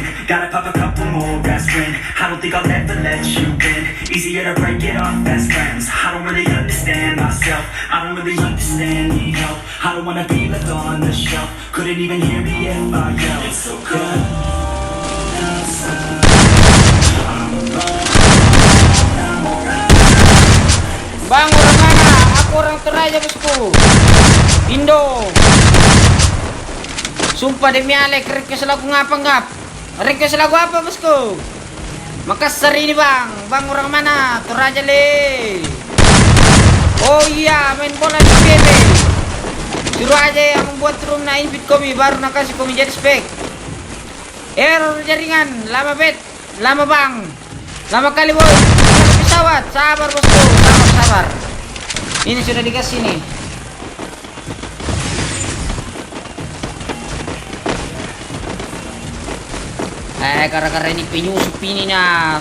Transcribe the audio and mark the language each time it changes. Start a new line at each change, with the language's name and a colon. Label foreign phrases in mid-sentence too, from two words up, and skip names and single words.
English: Gotta pop a couple more aspirin. I don't think I'll ever let you in. Easier to break it off best friends. I don't really understand myself. I don't really understand need help. I don't wanna be left on the shelf. Couldn't even hear me if I yelled. It's so good outside.
Indonesian: Bang, orang mana? Aku orang Toraja bosku. Indo. Sumpah demi Alek, request lagu ngapa? Request lagu apa bosku? Makassar ini bang. Bang orang mana? Toraja le. Oh iya, main bola di PB. Suruh aja yang membuat room na invite kami, baru nak kasih kami jadi spek. Error jaringan, lama bet, lama bang. Lama kali boy. Pesawat, sabar bosku, sabar. Ini sudah dikasih nih. Karena ini penyusup ini nah.